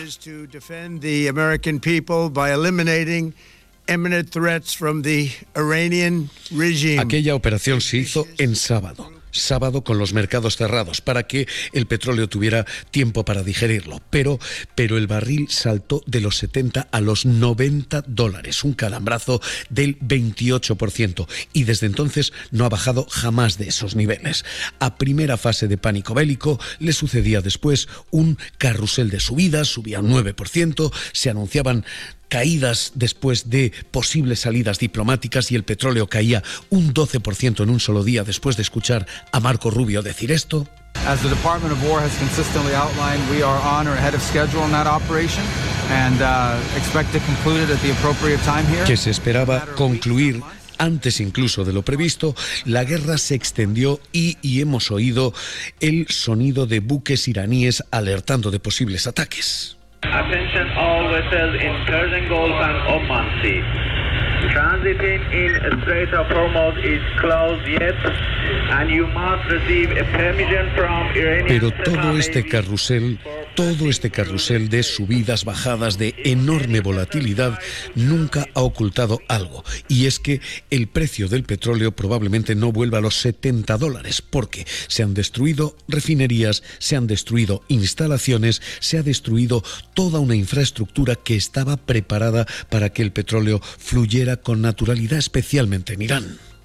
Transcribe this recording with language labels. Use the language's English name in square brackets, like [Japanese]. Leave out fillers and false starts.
[English] Is to defend the American people by eliminating imminent threats from the Iranian regime. [Spanish] Aquella operación se hizo en sábado. Sábado con los mercados cerrados para que el petróleo tuviera tiempo para digerirlo. Pero el barril saltó de los 70 a los 90 dólares, un calambrazo del 28%. Y desde entonces no ha bajado jamás de esos niveles. A primera fase de pánico bélico le sucedía después un carrusel de subidas, subía un 9%, se anunciaban caídas después de posibles salidas diplomáticas y el petróleo caía un 12% en un solo día después de escuchar a Marco Rubio decir esto. [English] As the Department of War has consistently outlined, we are on or ahead of schedule in that operation and expect to conclude it at the appropriate time here. [Spanish] Que se esperaba concluir antes incluso de lo previsto, la guerra se extendió y hemos oído el sonido de buques iraníes alertando de posibles ataques. [English] Attention all vessels in Persian Gulf and Oman Sea. Transiting in Strait of Hormuz is closed yet and you must receive a permission from Iranian. [Spanish] Pero todo este carrusel de subidas, bajadas, de enorme volatilidad, nunca ha ocultado algo. Y es que el precio del petróleo probablemente no vuelva a los 70 dólares, porque se han destruido refinerías, se han destruido instalaciones, se ha destruido toda una infraestructura que estaba preparada para que el petróleo fluyera con naturalidad, especialmente en Irán.